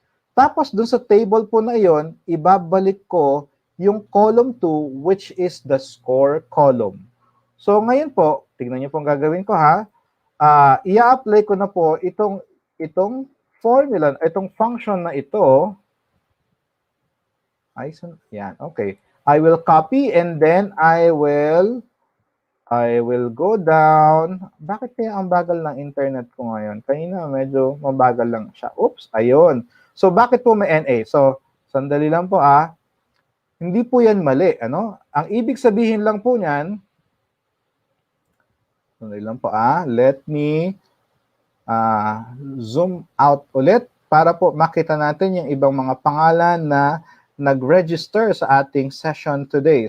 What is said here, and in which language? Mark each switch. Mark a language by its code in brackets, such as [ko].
[tl] Tapos, dun sa table po na yon, ibabalik ko yung column 2, [en] which is the score column. [tl] So, ngayon po, tignan niyo po ang gagawin ko i-apply ko na po itong formula, itong function na ito. Yan, okay. [en] I will copy and then I will go down. [tl] Bakit kaya ang bagal ng internet ko ngayon? Kanina medyo mabagal lang siya. Oops, ayun. So, bakit po may NA? So, sandali lang po Hindi po yan mali, ano? Ang ibig sabihin lang po niyan, sandali lang po [en] let me zoom out [tl] ulit para po makita natin yung ibang mga pangalan na nag-register sa ating session today.